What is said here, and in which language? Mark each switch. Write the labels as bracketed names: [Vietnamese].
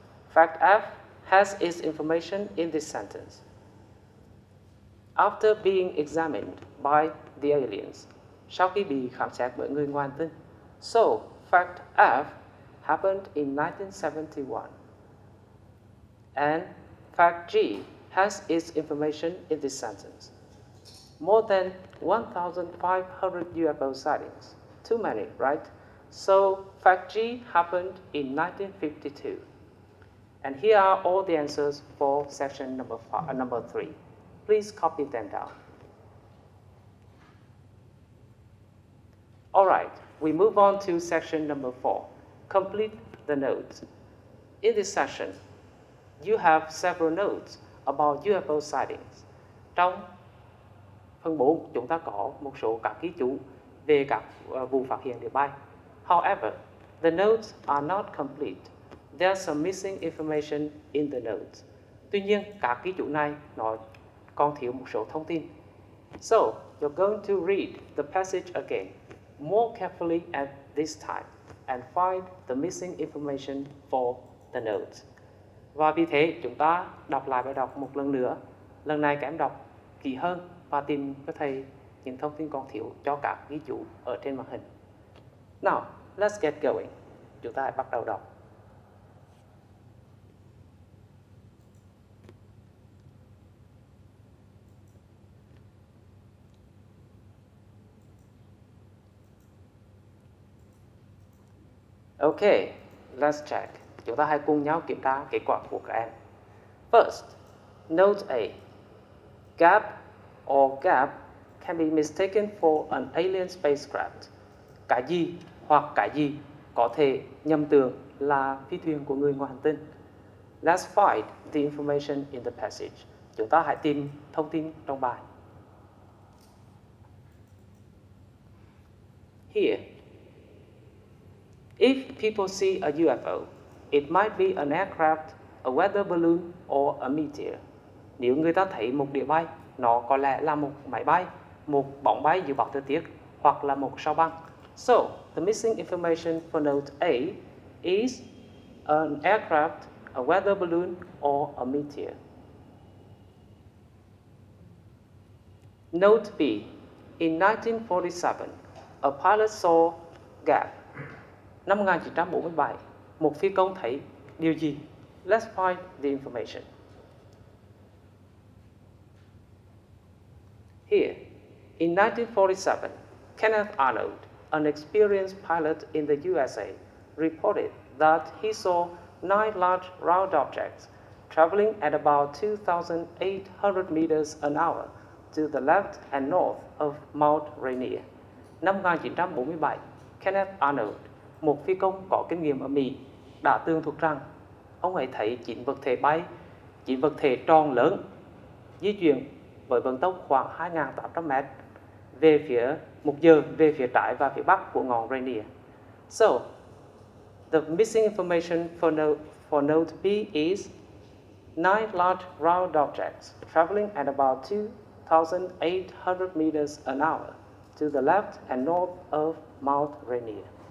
[English] Fact F has its information in this sentence. After being examined by the aliens, [Vietnamese] sau khi bị khám xét bởi người ngoài hành tinh. [English] So, fact F happened in 1971. And fact G has its information in this sentence. More than 1,500 UFO sightings. Too many, right? So, fact G happened in 1952. And here are all the answers for section number 3. Please copy them down. All right, we move on to section number 4. Complete the notes. In this session, you have several notes about UFO sightings. [Vietnamese] Trong phần 4, chúng ta có một số các ghi chú về các vụ phát hiện địa bay. [English] However, the notes are not complete. There's some missing information in the notes. [Vietnamese] Tuy nhiên, các ghi chú này nó còn thiếu một số thông tin. [English] So, you're going to read the passage again, more carefully at this time, and find the missing information for the notes. [Vietnamese] Và vì thế, chúng ta đọc lại bài đọc một lần nữa. Lần này các em đọc kỹ hơn và tìm cho thầy những thông tin còn thiếu cho các ghi chú ở trên màn hình. [English] Now, let's get going. [Vietnamese] Chúng ta hãy bắt đầu đọc. [English] Okay, let's check. [Vietnamese] Chúng ta hãy cùng nhau kiểm tra kết quả của các em. [English] First, note A. Gap or gap can be mistaken for an alien spacecraft. [Vietnamese] Cái gì hoặc cái gì có thể nhầm tưởng là phi thuyền của người ngoài hành tinh. [English] Let's find the information in the passage. [Vietnamese] Chúng ta hãy tìm thông tin trong bài. [English] Here, if people see a UFO, it might be an aircraft, a weather balloon, or a meteor. [Vietnamese] Nếu người ta thấy một đĩa bay, nó có lẽ là một máy bay, một bóng bay dự báo thời tiết, hoặc là một sao băng. [English] So, the missing information for note A is an aircraft, a weather balloon, or a meteor. Note B. In 1947, a pilot saw gap. [Vietnamese] Năm 1947, một phi công thấy điều gì? [English] Let's find the information. Here, in 1947, Kenneth Arnold, an experienced pilot in the USA, reported that he saw 9 large round objects traveling at about 2,800 meters an hour to the left and north of Mount Rainier. [Vietnamese] Năm 1947, Kenneth Arnold, một phi công có kinh nghiệm ở Mỹ, đã tường thuật rằng ông ấy thấy 9 vật thể tròn lớn di chuyển với vận tốc khoảng 2.800 mét về phía một giờ về phía trái và phía bắc của ngọn Rainier. [English] So, the missing information for note B is 9 large round objects traveling at about 2,800 meters an hour to the left and north of Mount Rainier.